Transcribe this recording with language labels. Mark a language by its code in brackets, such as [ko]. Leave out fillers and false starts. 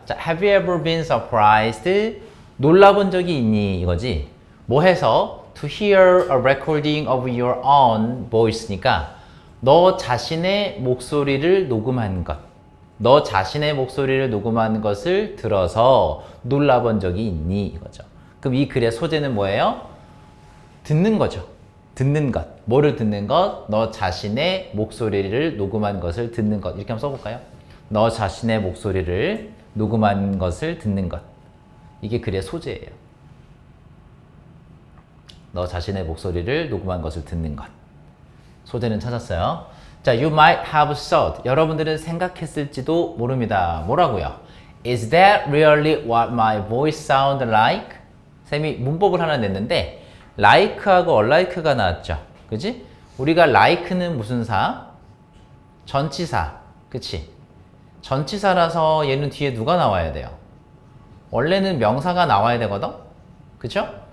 [en] 자, have you ever been surprised? [ko] 놀라본 적이 있니? 이거지. 뭐 해서 [en] to hear a recording of your own voice [ko] 니까 너 자신의 목소리를 녹음한 것. 너 자신의 목소리를 녹음한 것을 들어서 놀라본 적이 있니? 이거죠. 그럼 이 글의 소재는 뭐예요? 듣는 거죠. 듣는 것. 뭐를 듣는 것? 너 자신의 목소리를 녹음한 것을 듣는 것. 이렇게 한번 써볼까요? 너 자신의 목소리를 녹음한 것을 듣는 것. 이게 글의 소재예요. 너 자신의 목소리를 녹음한 것을 듣는 것. 소재는 찾았어요. [en] 자, you might have thought. [ko] 여러분들은 생각했을지도 모릅니다. 뭐라고요? [en] Is that really what my voice sound like? [ko] 쌤이 문법을 하나 냈는데 like하고 unlike가 나왔죠. 그지? 우리가 like는 무슨 사? 전치사. 그치? 전치사라서 얘는 뒤에 누가 나와야 돼요? 원래는 명사가 나와야 되거든? 그쵸?